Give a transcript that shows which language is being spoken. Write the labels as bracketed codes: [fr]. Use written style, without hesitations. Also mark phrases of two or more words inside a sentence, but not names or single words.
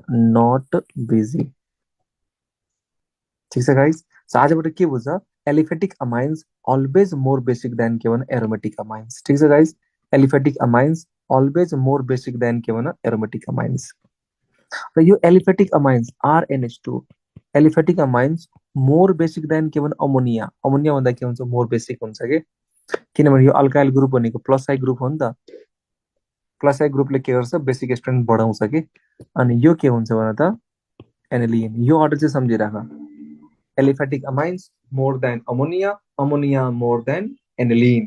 [en] not busy. [ne] ठिक छ गाइज? सो आजबाट के बुझ? [en] Aliphatic amines always more basic than [ne] के भन? [en] aromatic amines. [ne] ठिक छ गाइज? [en] Aliphatic amines always more basic than [ne] के भन? [en] aromatic amines. [ne] र यो [en] aliphatic amines RNH2 aliphatic amines more basic than [ne] के भन? [en] अमोनिया। [ne] अमोनिया भन्दा के हुन्छ? [en] more basic [ne] हुन्छ के, किनभने यो [en] alkyl group [ne] भनेको [en] plus I group [ne] हो नि त। [en] plus I group [ne] के गर्छ? [en] basic strength [ne] बढाउँछ कि। अनि यो के हुन्छ भन त? एनिलिन। [en] यो अर्डर चाहिँ सम्झिराख। aliphatic amines more than ammonia, ammonia more than aniline.